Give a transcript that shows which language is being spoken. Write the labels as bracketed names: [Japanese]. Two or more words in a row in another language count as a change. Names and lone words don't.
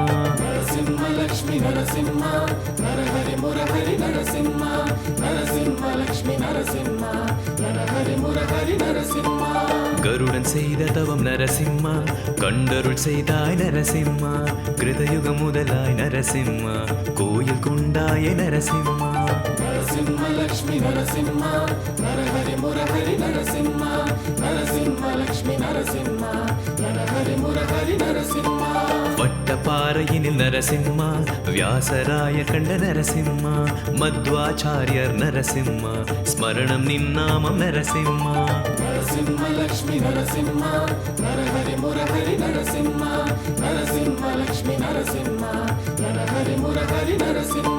[Telugu] నరసింహ లక్ష్మి నరసింహ నరహరి మురహరి నరసింహ నరసింహ లక్ష్మి నరసింహ నరహరి మురహరి నరసింహ [Tamil] கருடன் செய்த தவம் நரசிம்மா கண்டருள் செய்தாய் நரசிம்மா கிருதயுக முதலாய் நரசிம்மா கோயில் கொண்டாய நரசிம்மா [Telugu] నరసింహ లక్ష్మి నరసింహ నరహరి మురహరి నరసింహ నరసింహ లక్ష్మి నరసింహ నరహరి మురహరి నరసింహ [Tamil] வட்ட பாறையினில் நரசிம்மா வியாசராய கண்ட நரசிம்மா மத்வாச்சாரியர் நரசிம்மா ஸ்மரணம் நின்னாமம் நரசிம்மா [Telugu] నరసింహ లక్ష్మి నరసింహ నరహరి మురహరి నరసింహ నరసింహ లక్ష్మి నరసింహ నరహరి మురహరి నరసింహ